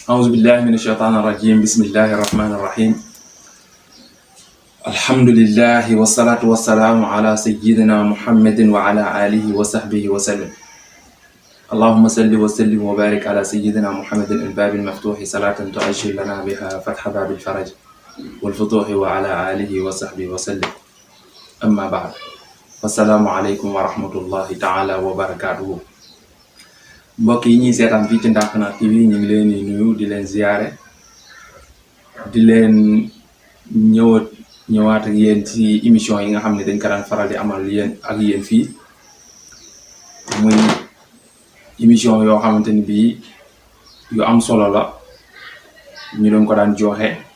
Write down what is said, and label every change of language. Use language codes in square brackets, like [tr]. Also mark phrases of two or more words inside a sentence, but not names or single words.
[ar] أعوذ بالله من الشيطان الرجيم بسم الله الرحمن الرحيم الحمد لله والصلاة والسلام على سيدنا محمد وعلى آله وصحبه وسلم اللهم صل وسلم وبارك على سيدنا محمد الباب المفتوح صلاة تعجل لنا بها فتح باب الفرج والفتوح وعلى آله وصحبه وسلم أما بعد السلام عليكم ورحمة الله تعالى وبركاته. [wo] mbokk yi ñuy seetaan fii ci Ndaxkana TV ñu ngi leen di nuyu di leen ziyaare di leen ñëwaat ak yéen ci émission yi nga xam ne dañ ko daan faral di amal yéen fii muy émission yoo xamante ni bii yu am solo la ñu doon ko daan joxe